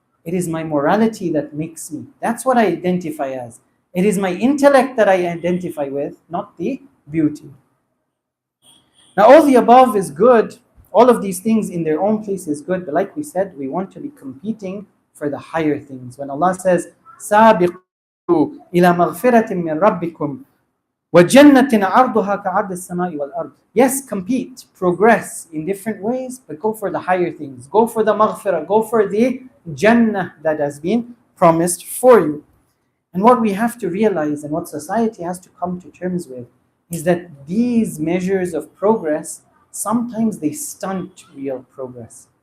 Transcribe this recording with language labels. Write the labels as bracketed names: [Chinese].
[English] It is my morality that makes me. That's what I identify as. It is my intellect that I identify with, not the beauty. Now, all the above is good. All of these things in their own place is good. But like we said, we want to be competing for the higher things. When Allah says, [Arabic] سَابِقُوا إِلَى مَغْفِرَةٍ مِّن رَبِّكُمْ وَجَنَّةٍ عَرْضُهَا كَعَرْضِ السَّمَاءِ وَالْأَرْضِ. [English] Yes, compete, progress in different ways, but go for the higher things. Go for the maghfirah. Go for the Jannah that has been promised for you. And what we have to realize and what society has to come to terms with is that these measures of progress, sometimes they stunt real progress.